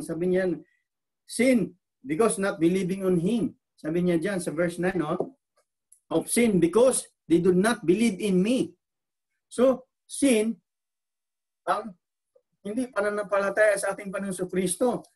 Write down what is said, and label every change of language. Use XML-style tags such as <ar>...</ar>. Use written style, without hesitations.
<tl>Sabi niya,</tl> <en>sin because not believing on Him.</en> <tl>Sabi niya dyan sa verse 9, no?</tl> <en>Of sin because they do not believe in me.</en> <tl>So, sin, ang hindi pananampalataya sa ating Panginoon Kristo.</tl>